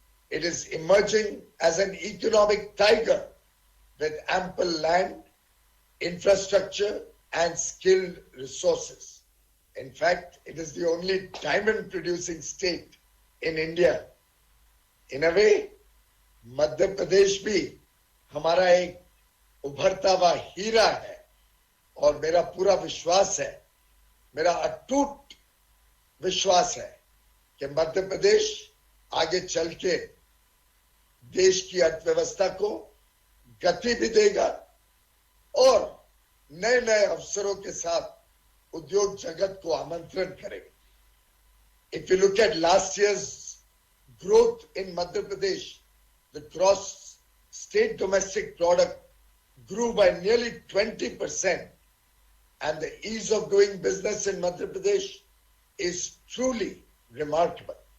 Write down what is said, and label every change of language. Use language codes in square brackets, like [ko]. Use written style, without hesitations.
[en] It is emerging as an economic tiger with ample land, infrastructure, and skilled resources. In fact, it is the only diamond-producing state in India. In a way, [hi] Madhya Pradesh भी हमारा एक उभरता हुआ हीरा है, और मेरा पूरा विश्वास है, मेरा अटूट विश्वास है कि मध्य प्रदेश आगे चल के देश की अर्थव्यवस्था को गति भी देगा और नए नए अवसरों के साथ उद्योग जगत को आमंत्रण करेंगे। [en] If you look at last year's growth in Madhya Pradesh, the gross state domestic product grew by nearly 20%, and the ease of doing business in Madhya Pradesh is truly remarkable.